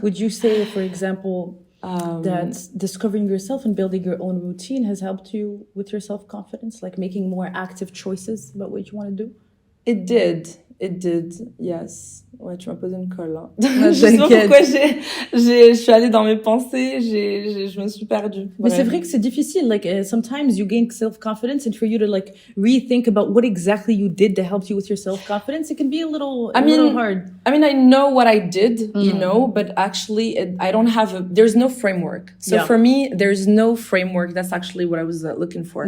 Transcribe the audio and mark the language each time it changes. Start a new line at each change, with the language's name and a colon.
English: Would you say, for example, that discovering yourself and building your own routine has helped you with your self-confidence, like making more active choices about what you want to do? It did, yes.
French: Ouais, tu m'as posé une colle, hein. Je sais pas pourquoi je suis allée dans mes pensées, je me suis perdue. Mais c'est vrai que c'est difficile.
English: Like, sometimes you gain self-confidence, and for you to like rethink about what exactly you did to help you with your self-confidence, it can be a little hard. I mean, I know what I did, you know, but actually I don't have there's no framework. So for me, there's no framework. That's actually what I was looking for.